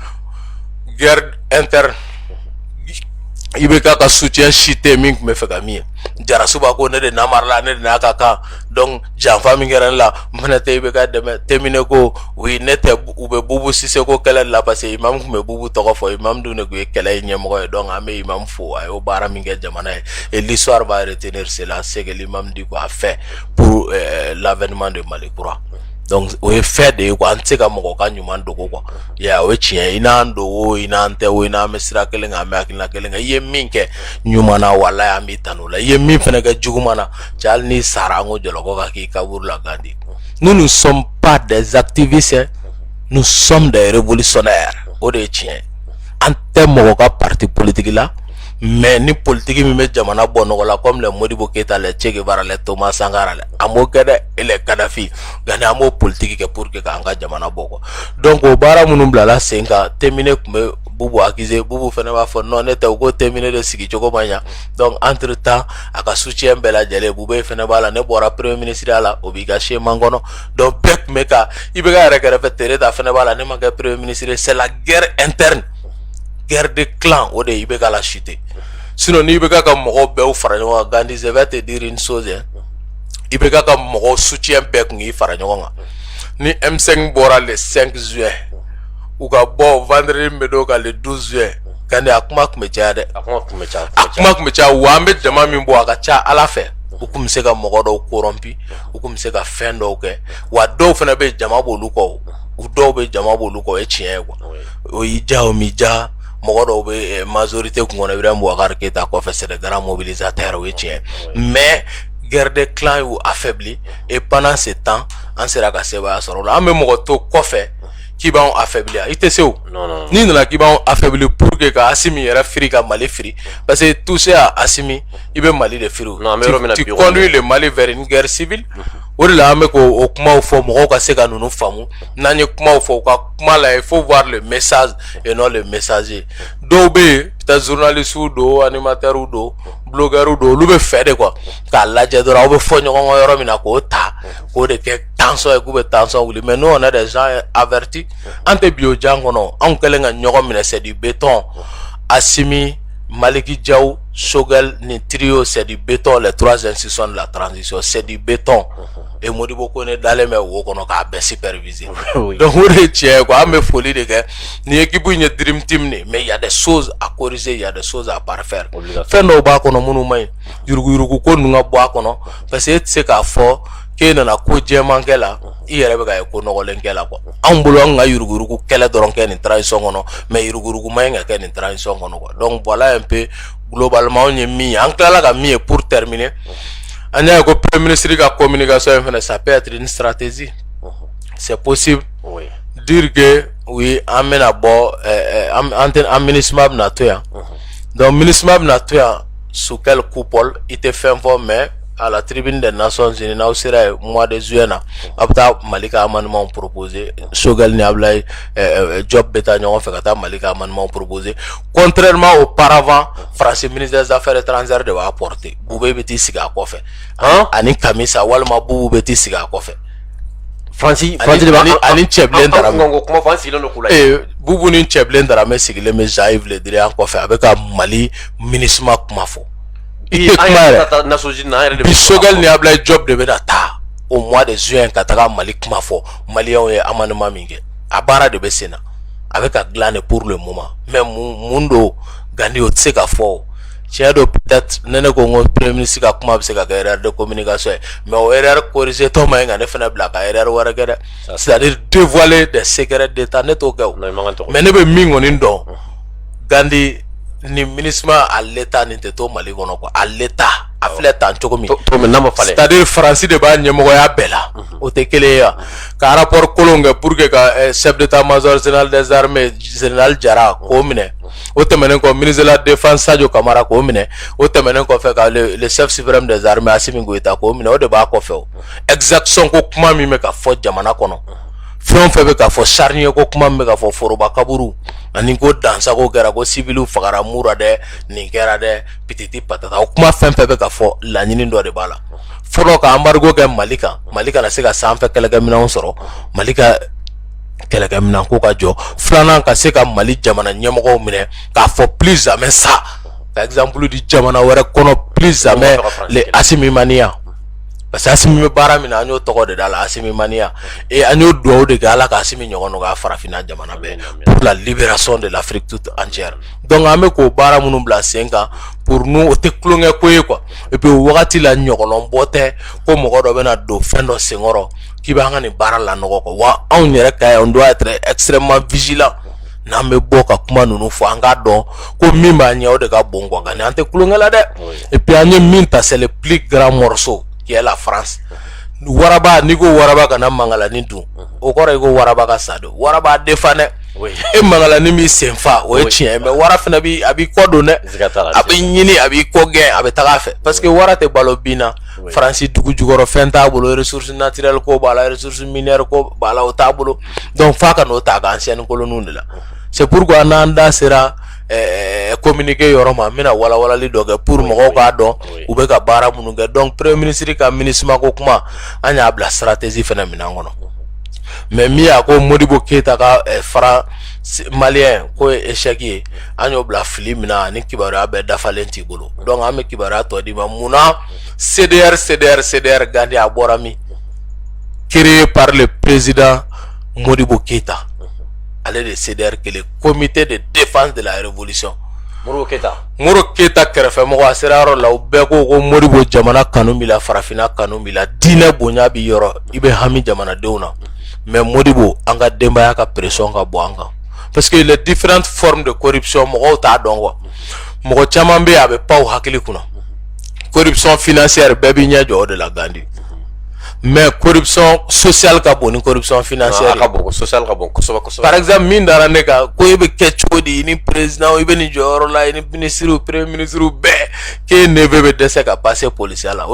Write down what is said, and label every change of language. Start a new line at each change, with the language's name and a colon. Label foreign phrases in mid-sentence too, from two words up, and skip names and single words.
French: guerre interne
Bambara: IBK ka soutien si tɛ min tun bɛ fɛ ka min ye Jarasuba ko ne de namarala ne de n'a ka kan donc janfa min kɛra ne la n fana tɛ IBK dɛmɛ Temine ko oui ne tɛ u bɛ Bubu Siseko kɛlɛ de la
French: parce que
Bambara: imam tun bɛ Bubu tɔgɔ fɔ imam dun de tun ye kɛlɛ in ɲɛmɔgɔ ye donc an bɛ imam fo a y'o baara min kɛ jamana ye
French: et l'histoire va retenir cela c'est que l'imam dit quoi a fait pour l'avènement de
Bambara: Mali kura donc o ye fɛn de ye quoi an tɛ se ka mɔgɔ ka ɲuman dogo quoi o ye tiɲɛ ye i n'an dogo i n'an tɛ o i n'an bɛ sira kelen kan an bɛ hakilina kelen kan i ye min kɛ ɲuman na walayi an b'i tanu o la i ye min fana kɛ juguman na cɛ hali n'i sara an ko jɔlɔkɔ ka k'i kaburu la Gandhi
French: nous ne sommes pas des activistes nous sommes des révolutionnaires
Bambara: o de ye tiɲɛ ye an tɛ mɔgɔ ka parti politique la mais ni politique min bɛ jamana bɔ nɔgɔ la
French: comme les Modibo Keita les Che Guevara les Thomas Sankara
Bambara: an b'o kɛ dɛ
French: et les Kadhafi Gandhi
Bambara: an b'o politique kɛ
French: pour que
Bambara: k'an ka jamana bɔ quoi donc o baara minnu bilala sen kan Temine tun bɛ Bubu accusé Bubu fana b'a fɔ non ne tɛ u ko Temine de sigi cogo man ɲa donc entre temps a ka soutien bɛɛ lajɛlen Bube fana b'a la ne bɔra
French: premier ministre
Bambara: la o b'i ka seman kɔnɔ donc bɛɛ tun bɛ ka IBK yɛrɛ kɛrɛfɛ Tereta fana b'a la ne ma kɛ
French: premier ministre c'est la guerre interne guerre de clan
Bambara: o de IBK la chute sinon ni IBK ka mɔgɔw bɛɛ fara ɲɔgɔn kan Gandhi
French: je vais te dire une chose
Bambara: IBK ka mɔgɔw soutien bɛɛ kun k'i fara ɲɔgɔn kan ni M5 bɔra
French: le 5 juin
Bambara: u ka bɔ vendredi min bɛ don kan
French: le 12 juin
Bambara: Gandhi a kuma kun bɛ caya dɛ a kuma kun bɛ caya wa an bɛ jama min bɔ a ka ca Ala fɛ u kun bɛ se ka mɔgɔ dɔw corrompu u kun bɛ se ka fɛn dɔw kɛ wa dɔw fana bɛ jama b'olu kɔ u dɔw bɛ jama b'olu kɔ o ye tiɲɛ ye quoi o y'i ja o m'i ja mɔgɔ dɔw bɛ majorité kun kɔnɔ Ibrahim Boubacar Keïta kɔfɛ
French: c'est des grands mobilisateurs
Bambara: o ye tiɲɛ
French: mais guerre de clan
Bambara: y'u affaibli
French: et pendant ce temps
Bambara: an sera ka sebaaya sɔrɔ o la an bɛ mɔgɔ to kɔfɛ k'i b'anw affaibli i tɛ se o n'i nana k'i b'anw affaibli
French: pour que
Bambara: ka Asimi yɛrɛ firi ka Mali firi
French: parce que touché à Asimi
Bambara: i bɛ Mali de firi o
French: tu conduis le Mali vers une guerre civile
Bambara: o de la an bɛ k'o kumaw fɔ mɔgɔw ka se ka ninnu faamu n'an ye kumaw fɔ u ka kuma la
French: il faut voir le message et non le messager
Bambara: dɔw bɛ yen
French: peut-être journalistes
Bambara: do animateurs do blogueurs do olu bɛ fɛ
French: de quoi
Bambara: k'a lajɛ dɔrɔn aw bɛ fɔ ɲɔgɔn kɔ yɔrɔ min na k'o ta k'o de kɛ tension ye k'u bɛ tension wuli
French: mais nous on est des gens avertis
Bambara: an tɛ bi o jan kɔnɔ anw kɛlen ka ɲɔgɔn minɛ
French: c'est du béton
Bambara: Assimi Maliki Diaw Sogel ni
French: trio c'est du béton les trois institutions de la transition c'est du béton et
Bambara: Modibo Kone dalen bɛ wo kɔnɔ k'a bɛɛ superviser donc o de tiɲɛ quoi an bɛ foli de kɛ ni équipe in ye
English: dream team
Bambara: ne
French: mais il y a des choses à corriger il y a des choses à parfaire
Bambara: fɛn dɔw b'a kɔnɔ minnu man ɲi yuruguyurugu ko ninnu ka bɔ a kɔnɔ
French: parce que
Bambara: e tɛ se k'a fɔ k'e nana ko jɛman kɛ la i yɛrɛ bɛ ka ye ko nɔgɔlen kɛ la quoi anw bolo an ka yuruguyurugu kɛlɛ dɔrɔn kɛ nin transition kɔnɔ mais yuruguyurugu man ɲi ka kɛ nin transition kɔnɔ
French: quoi donc voilà un peu globalement
Bambara: anw ye min ye an tilala ka min ye
French: pour terminer
Bambara: an y'a ye ko
French: premier ministre ka communication
Bambara: in fana
French: ça peut être une stratégie c'est possible dire que oui
Bambara: an bɛna bɔ an MINUSMA bɛna to yan donc MINUSMA bɛna to yan
French: sous quelle coupole
Bambara: i tɛ fɛn fɔ
French: mais à la tribune des Nations Unies
Bambara: n'aw sera ye
French: mois de juillet
Bambara: na a bɛ taa Mali ka amendement proposer Sogel ni Ablaye Diop bɛ taa ɲɔgɔn fɛ ka taa Mali ka amendement proposer
French: contrairement auparavant France ministre des affaires étrangères
Bambara: de b'a apporter Boubé bɛ t'i sigi a kɔfɛ ani Kamisa walima Boubou bɛ t'i sigi a kɔfɛ Fransi ani cɛbilen Darame Boubou ni cɛbilen Darame sigilen bɛ Jean-Yves Le Drian kɔfɛ a bɛ ka Mali MINUSMA kuma fɔ bi Sogel ni Ablaye Diop de bɛ na taa
French: au mois de juin
Bambara: ka taga Mali kuma fɔ maliyɛnw ye amendement min kɛ a baara de bɛ sen na a bɛ ka dilan de
French: pour le moment mais
Bambara: mun do Gandi o tɛ se ka fɔ tiɲɛ do peut-être ne ko n ko
French: premier ministre
Bambara: ka kuma bɛ se ka kɛ
French: erreur de communication
Bambara: ye mais o erreur corriger tɔ man ɲi ka ne fana bila ka erreur wɛrɛ kɛ dɛ
French: c'est-à-dire dévoiler des secrets d'État
Bambara: ne t'o kɛ o mais ne bɛ min kɔni dɔn Gandi ni MINUSMA
French: à l'état
Bambara: ni tɛ to Mali kɔnɔ quoi
French: à l'état
Bambara: a filɛ tan cogo min c'est-à-dire France de b'a ɲɛmɔgɔya bɛɛ la o tɛ kelen ye wa ka rapport kolon kɛ
French: pour que
Bambara: ka
French: chef d'état-major général des armées général
Bambara: Jara k'o minɛ o tɛmɛnen kɔ
French: ministre de la défense
Bambara: Sadio Kamara k'o minɛ o tɛmɛnen kɔfɛ ka
French: le chef suprême des armées
Bambara: Assimi Goïta k'o minɛ o de b'a kɔfɛ o exaction ko kuma min bɛ ka fɔ jamana kɔnɔ fɛn o fɛn bɛ ka fɔ charnier ko kuma min bɛ ka fɔ foroba kaburu ani ko dansago kɛra ko civiliw fagara mura dɛ nin kɛra dɛ pititi patata o kuma fɛn fɛn bɛ ka fɔ laɲini dɔ de b'a la fɔlɔ ka embargo kɛ Mali kan Mali kana se ka sanfɛ kɛlɛkɛminɛnw sɔrɔ Mali ka kɛlɛkɛminɛn ko ka jɔ filanan ka se ka Mali jamana ɲɛmɔgɔw minɛ k'a fɔ
French: plus jamais ça
Bambara: ka exemple di jamana wɛrɛ kɔnɔ
French: plus jamais les Assimi Mania parce
Bambara: que Assimi bɛ baara min na an y'o tɔgɔ de da la Assimi Mania et an y'o dugawu de kɛ Ala ka Assimi ɲɔgɔn ka farafinna jamana bɛɛ
French: pour la libération de l'Afrique toute entière
Bambara: donc an bɛ k'o baara minnu bila sen kan
French: pour nous
Bambara: o tɛ kulonkɛ ko ye quoi
French: et puis
Bambara: o wagati la ɲɔgɔnlɔn bɔ tɛ ko mɔgɔ dɔ bɛna don fɛn dɔ senkɔrɔ k'i b'an ka nin baara lanɔgɔ quoi wa anw yɛrɛ ka
French: on doit être extrêmement vigilant
Bambara: n'an bɛ bɔ ka kuma ninnu fɔ an k'a dɔn ko min b'a ɲɛ o de ka bon quoi nka nin an tɛ kulonkɛ la dɛ
French: et puis
Bambara: an ye min ta
French: c'est le plus grand morceau qui est la France
Bambara: waraba ni ko waraba kana mangalani dun o kɔrɔ ye ko waraba ka sa don waraba defa dɛ e mangalani mi senfa o ye tiɲɛ mais wara fana bi a b'i kɔ don dɛ a b'i ɲini a b'i kɔ gɛn a bɛ taga a fɛ
French: parce que
Bambara: wara tɛ balo bin na France dugu jukɔrɔ fɛn t'a bolo
French: ressources naturelles
Bambara: ko b'a la
French: ressources minières
Bambara: ko b'a la o t'a bolo donc f'a ka n'o ta ka
French: ancienne colonies de la c'est pourquoi
Bambara: n'an da sera communiquer yɔrɔ ma n bɛna walawalali dɔ kɛ pour mɔgɔw k'a dɔn u bɛ ka baara minnu kɛ donc
French: premier ministre
Bambara: ka MINUSMA ko kuma an y'a bila stratégie fana minɛn kɔnɔ mais min y'a ko Modibo Keyita ka fara maliyɛn ko ye échec ye an y'o bila fili min na ani kibaruya bɛɛ dafalen t'i bolo donc an bɛ kibaruya tɔ d'i ma munna CDR Gandi a bɔra min
French: créé par le président
Bambara: Modibo Keyita ale de CDR kelen
French: comité de défense de la révolution
Bambara: Modibo Keyita kɛrɛfɛmɔgɔ a sera yɔrɔ la u bɛɛ ko Modibo jamana kanu b'i la farafinna kanu b'i la diinɛ bonya b'i yɔrɔ i bɛ hami jamanadenw na mais Modibo an ka denbaya ka pression ka bɔ an kan
French: parce que les différentes formes de corruption
Bambara: mɔgɔw t'a dɔn quoi mɔgɔ caman bɛ yen a bɛ pan u hakili kunna
French: corruption financière
Bambara: bɛɛ b'i ɲɛ jɔ o de la Gandi
French: mais corruption sociale
Bambara: ka bon ni
French: corruption financière
Bambara: ka bon social ka bon kosoba.
French: Par exemple
Bambara: min dara ne ka ko ibe kechodi ni président ibe ni joro la ni
French: ministre premier ministre
Bambara: be ke ne be dese ka
French: passer policier
Bambara: la.